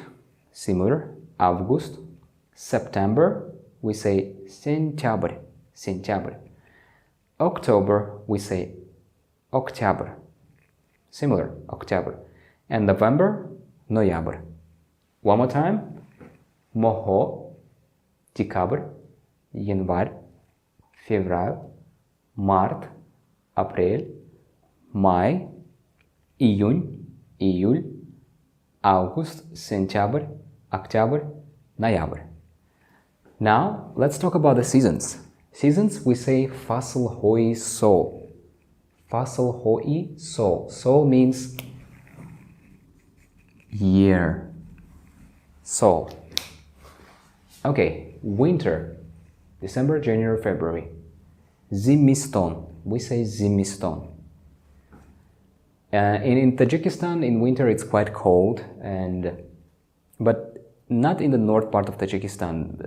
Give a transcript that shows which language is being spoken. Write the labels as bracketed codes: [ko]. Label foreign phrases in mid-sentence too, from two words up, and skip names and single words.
[en] Similar. August. September, we say Сентябрь. [tg] Сентябрь. [en] October, we say Октябрь. Similar. October. And November, Ноябрь. One more time. [tg] Моҳҳо, Декабрь, Январь, Февраль, Март, Апрель, Май, Июнь, Июль, Август, Сентябрь, Октябрь, Ноябрь. [en] Now, let's talk about the seasons. Seasons, we say [tg] фаслҳои сол. Фаслҳои сол. Сол [en] means year. Sol. Okay, winter. December, January, February. Zimiston. We say Zimiston. In Tajikistan, in winter, it's quite cold, but not in the north part of Tajikistan.